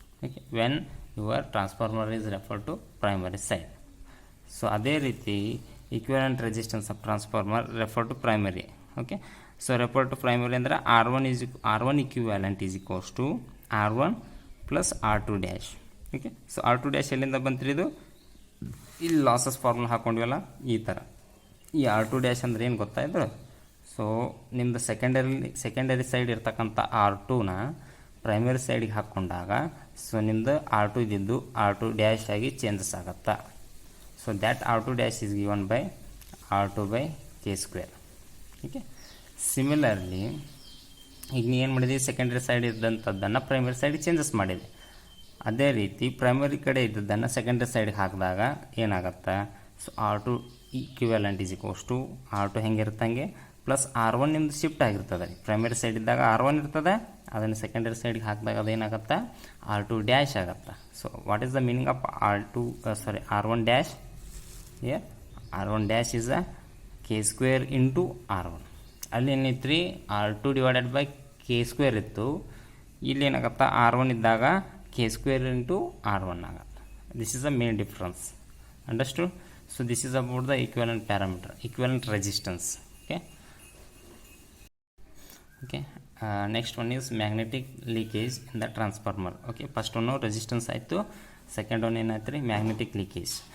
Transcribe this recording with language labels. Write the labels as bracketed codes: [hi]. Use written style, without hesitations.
[en] Okay, when your transformer is refer to primary side. So [kn] ಅದೇ ರೀತಿ [en] Equivalent resistance of transformer refer to primary. Okay, so refer to primary ಅಂದರೆ R1 equivalent is equals to R1 plus R2 dash. [kn] Okay, so R2 dash ಎಲ್ಲಿಂದ ಬಂತ್ರಿ, ಇದು ಇಲ್ಲಿ losses formula ಹಾಕ್ಕೊಂಡಿವಲ್ಲ ಈ ಥರ. ಈ R2 dash ಅಂದರೆ ಏನು ಗೊತ್ತಾಯಿತು, ಸೊ ನಿಮ್ಮದು ಸೆಕೆಂಡರಿ ಸೈಡ್ ಇರ್ತಕ್ಕಂಥ R2ನ ಪ್ರೈಮರಿ ಸೈಡಿಗೆ ಹಾಕ್ಕೊಂಡಾಗ ಸೊ ನಿಮ್ಮದು R2 ಇದ್ದಿದ್ದು R2 dash ಆಗಿ ಚೇಂಜಸ್ ಆಗುತ್ತಾ. [en] So that R2 dash is given by R2 by K square. Okay, similarly [kn] ಈಗ ನೀ ಏನು ಮಾಡಿದೆ, secondary side ಇದ್ದಂಥದ್ದನ್ನು primary side changes ಮಾಡಿದೆ. ಅದೇ ರೀತಿ ಪ್ರೈಮರಿ ಕಡೆ ಇದ್ದದ್ದನ್ನು ಸೆಕೆಂಡ್ರಿ ಸೈಡ್ಗೆ ಹಾಕಿದಾಗ ಏನಾಗುತ್ತೆ, so [en] R2 equivalent is equals to R2 [kn] ಹೆಂಗಿರುತ್ತೆ ಹಂಗೆ ಪ್ಲಸ್ R1 ನಿಮ್ದು ಶಿಫ್ಟ್ ಆಗಿರ್ತದೆ. ಪ್ರೈಮರಿ ಸೈಡ್ ಇದ್ದಾಗ R1 ಇರ್ತದೆ, ಅದನ್ನು ಸೆಕೆಂಡರಿ ಸೈಡ್ಗೆ ಹಾಕಿದಾಗ ಅದೇನಾಗುತ್ತೆ R2 ಡ್ಯಾಶ್ ಆಗುತ್ತೆ. [en] So what is the meaning of R1 dash? Here R1 dash is a K² into R1. [kn] ಅಲ್ಲಿ ಏನಿತ್ತು ರೀ, R2 ಡಿವೈಡೆಡ್ ಬೈ K² ಇತ್ತು. ಇಲ್ಲಿ ಏನಾಗುತ್ತೆ, R1 ಇದ್ದಾಗ K² ಇಂಟು R1 ಆಗುತ್ತೆ. [en] This is the main difference. Understood? So this is about the equivalent parameter, equivalent resistance. Okay. Next one is magnetic leakage in the transformer. Okay, first one resistance [kn] ಆಯಿತು, second one ಏನಾಯ್ತು ರೀ, magnetic leakage.